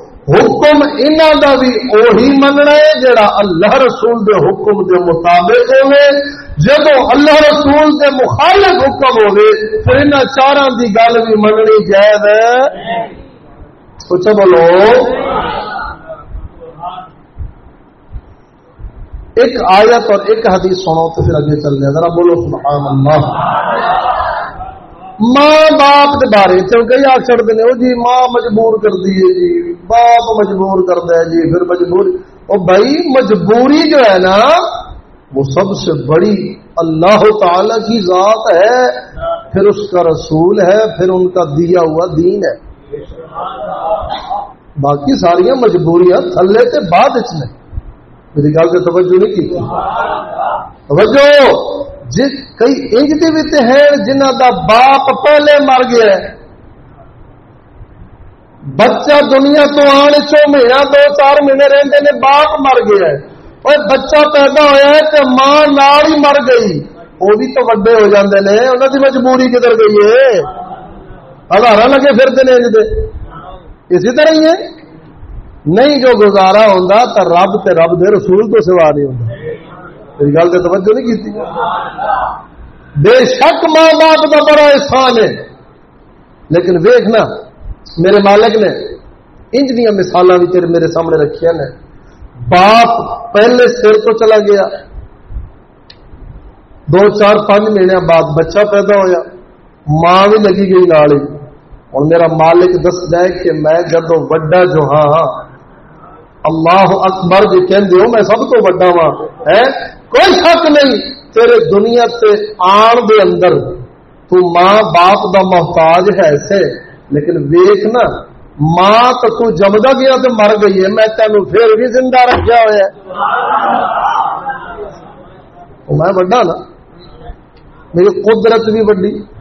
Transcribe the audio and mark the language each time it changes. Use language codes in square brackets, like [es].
[pa] حکم انہاں دا بھی اوہی مننا ہے جڑا اللہ رسول دے حکم دے مطابق ہوئے، جدو اللہ رسول دے مخالف حکم ہوئے تو انہاں چاراں دی گل بھی مننی جائز ہے؟ سوچو بولو. [ur] ایک آیت اور ایک حدیث سنو تو پھر اگے چلنے. ذرا بولو سبحان اللہ. [pa] ماں باپ دے بارے چونکہ یہ اکثر دنے او جی ماں مجبور کر دیے جی، باپ مجبور کر دے جی، پھر مجبور. [ur] او بھائی مجبوری جو ہے نا وہ سب سے بڑی اللہ تعالی کی ذات ہے، پھر اس کا رسول ہے، پھر ان کا دیا ہوا دین ہے. [pa] باقی ساری مجبوریاں تھلے تے بعد اچ نے. میری گل سے توجہ نہیں کی؟ توجہ. جس کئی انج دے وچ ہیں جنہ دا باپ پہلے مر گیا ہے، بچہ دنیا تو آن چو مہینہ دو چار مہینے رہندے نے باپ مر گیا ہے، اور بچہ پیدا ہویا ہے تے ماں نال ہی مر گئی، وہ بھی تو وڈے ہو جاندے نے، انہاں دی مجبوری کدھر گئی ہے؟ ہزارا لگے پھرتے نے انج دے. اسی طرح ہی ہے نہیں، جو گزارا ہوندا تے رب تے رب دے رسول تو سوا نہیں ہوندا. میری گل تے توجہ نہیں کیتی؟ بے شک ماں باپ دا بڑا احسان ہے، لیکن ویکھنا میرے مالک نے انج دیاں مثالاں وی تیرے میرے سامنے رکھیاں نے. باپ پہلے سر تو چلا گیا، دو چار پانچ مہینے بعد بچہ پیدا ہویا، ماں وی لگی گئی نال ہی. اور میرا مالک دس جائے کہ میں جدو وڈا جو ہاں اللہ اکبر جی کہندے ہو میں سب کو وڈا ہاں، ہے کوئی شک نہیں تیرے دنیا تے آن دے اندر تو ماں باپ دا محتاج ہے ایسے، لیکن ویکھنا ماں تو تو جمدا گیا تے مر گئی ہے، میں تینوں پھر بھی زندہ رکھیا ہوا ہے، میں وڈا نا، میری قدرت بھی وڈی.